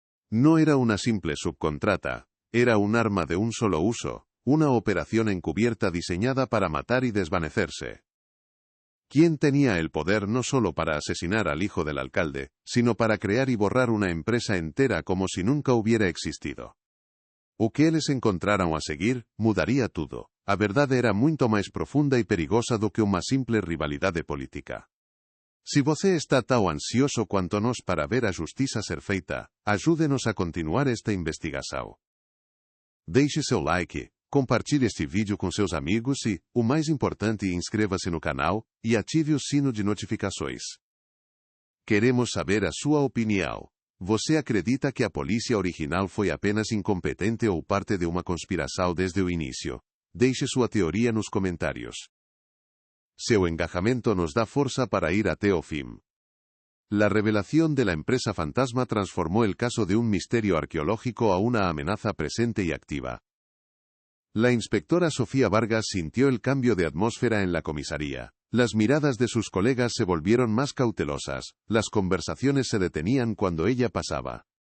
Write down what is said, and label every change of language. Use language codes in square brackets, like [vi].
[es] No era una simple subcontrata, era un arma de un solo uso, una operación encubierta diseñada para matar y desvanecerse. ¿Quién tenía el poder no solo para asesinar al hijo del alcalde, sino para crear y borrar una empresa entera como si nunca hubiera existido? [pt] O que eles encontraram a seguir, mudaría tudo. A verdade era muito mais profunda e perigosa do que uma simple rivalidade política. Se você está tão ansioso quanto nós para ver a justiça ser feita, ajude-nos a continuar esta investigação. Deixe seu like, compartilhe este vídeo com seus amigos e, o mais importante, inscreva-se no canal e ative o sino de notificações. Queremos saber a sua opinião. Você acredita que a polícia original foi apenas incompetente ou parte de uma conspiração desde o início? Deixe sua teoria nos comentários. Seu engajamento nos dá força para ir até o fim. [es] La revelación de la empresa fantasma transformó el caso de un misterio arqueológico a una amenaza presente y activa. La inspectora Sofía Vargas sintió el cambio de atmósfera en la comisaría. Las miradas de sus colegas se volvieron más cautelosas, las conversaciones se detenían cuando ella pasaba.